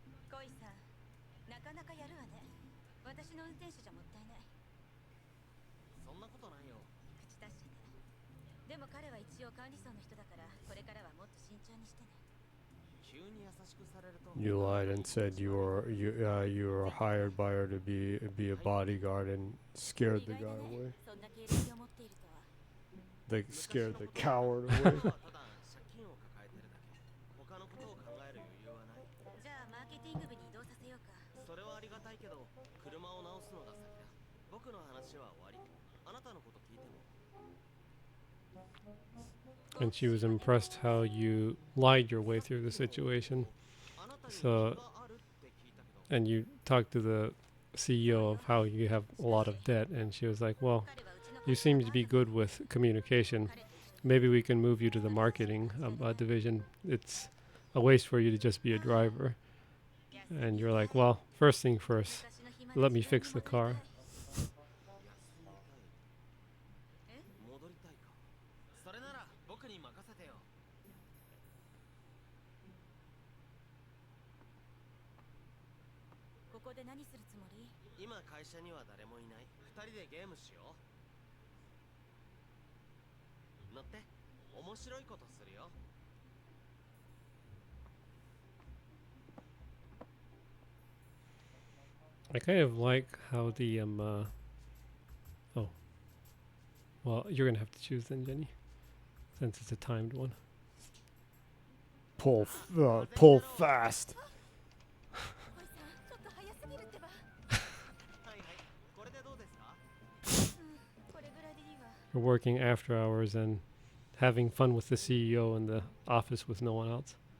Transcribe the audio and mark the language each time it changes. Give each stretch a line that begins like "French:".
Japanese: コイさん、なかなかやるわね。私の運転手じゃもったいない。そんなことないよ。口達者ね。でも彼は一応管理層の人だから、これからはもっと慎重にしてね。急に優しくされると。
English: You lied and said you were hired by her to be a bodyguard and scared the guy away.
Japanese: そんな経歴を持っているとは。
English: They scared the coward
Japanese: た
English: away.
Japanese: だ借金を抱えてるだけ。他のことを考える余裕はない。じゃあマーケティング部に移動させようか。それはありがたいけど、車を直すのが先だ。僕の話は終わり。あなたのこと聞いても。
English: And she was impressed how you lied your way through the situation. So, and you talked to the CEO of how you have a lot of debt, and she was like, "Well, You seem to be good with communication. Maybe we can move you to the marketing division. It's a waste for you to just be a driver. And you're like, well, first thing first, let me fix the car.
Japanese: 戻りたいか。それなら僕に任せてよ。ここで何するつもり？今会社には誰もいない。二人でゲームしよう。乗って。面白いことするよ。
English: I kind of like how the oh, well, you're gonna have to choose then, Jenny, since it's a timed one. Pull fast.
Japanese: 小井さん、ちょっと早すぎるってば。はいはい。これでどうですか？これぐらいでいいわ。
English: You're working after hours and having fun with the CEO in the office with no one else.